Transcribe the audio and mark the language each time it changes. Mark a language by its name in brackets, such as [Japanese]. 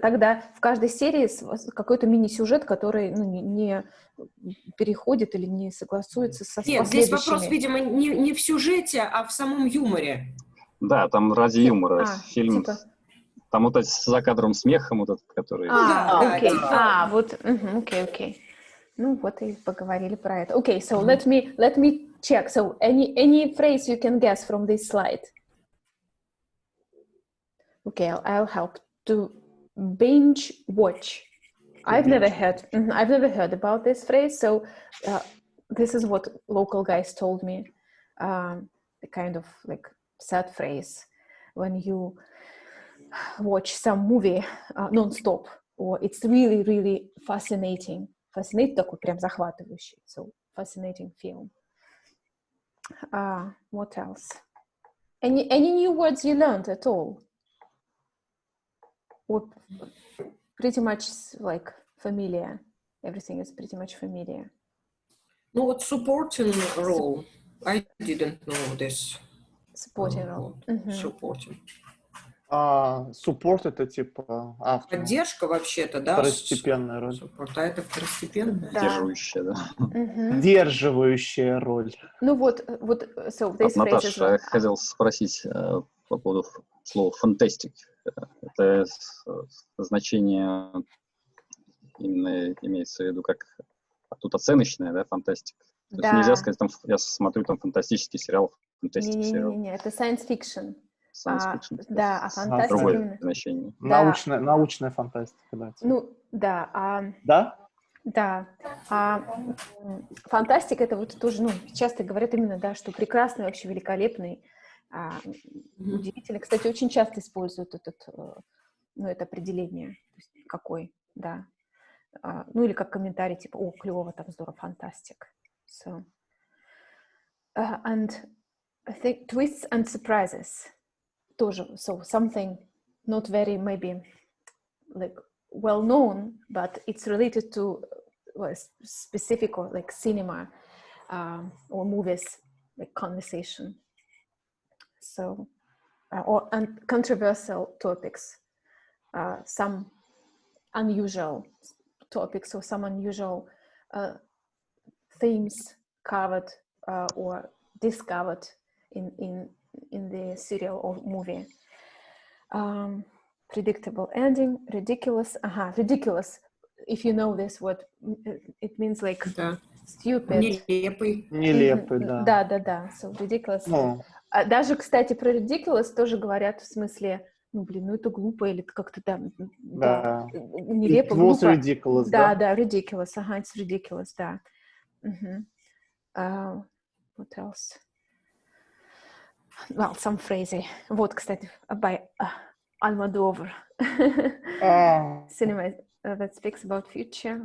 [Russian] тогда в каждой серии какой-то мини-сюжет, который ну, не переходит или не согласуется со Нет, здесь вопрос, видимо, не в сюжете, а в самом юморе. Да, там ради юмора фильм. Типа... Там вот этот за кадром смехом, вот этот, который... окей. Типа... Вот, окей. Ну, вот и поговорили про это. [English] Okay, so let me check. So any phrase you can guess from this slide? Okay, I'll help. To binge watch. I've never heard about this phrase. So this is what local guys told me. The kind of like sad phrase when you watch some movie non-stop, or it's really, really fascinating. [Russian] Fascinating, такой прям захватывающий. [English] So fascinating film. What else? Any new words you learned at all? Or pretty much like familiar? Everything is pretty much familiar. [Russian] Ну вот supporting role. [English] I didn't know this. Supporting role. Supporting. [Russian] Support это типа автор. Поддержка вообще-то, да? Второстепенная роль. Support, а это второстепенная? Поддерживающая, да. Поддерживающая роль. Ну вот, [English] so this phrase [Russian] Наташа, я хотел спросить по поводу слова «фантастик». Это значение именно имеется в виду как тут оценочное, да, фантастика? То есть нельзя сказать, там, я смотрю там фантастический сериал, фантастический сериал. Не, это science fiction. Да, а фантастика другое значение. Научная фантастика, да. Ну, да. Да? Да. Фантастика — это вот тоже, ну, часто говорят именно, да, что прекрасный, вообще великолепный, удивительный. Кстати, очень часто используют это определение. То есть какой, да. Ну, или как комментарий, типа, о, клево, там здорово, фантастик. [English] So. And I think twists and surprises [Russian] тоже. [English] So something not very maybe like well known, but it's related to specific or like cinema or movies, like conversation. So and controversial topics, some unusual topics or some unusual themes covered or discovered in the serial or movie. Predictable ending, ridiculous. Ridiculous. If you know this word, it means like stupid. [Russian] Нелепый, да. Да. [English] So ridiculous. [Russian] Даже, кстати, про ridiculous тоже говорят в смысле, ну, это глупо или как-то да, нелепо, глупо. [English] It was ridiculous, [Russian] да, [English] ridiculous. It's ridiculous, да. What else? Well, some phrasing. [Russian] Вот, кстати, [English] by Almodovar. Cinema that speaks about future.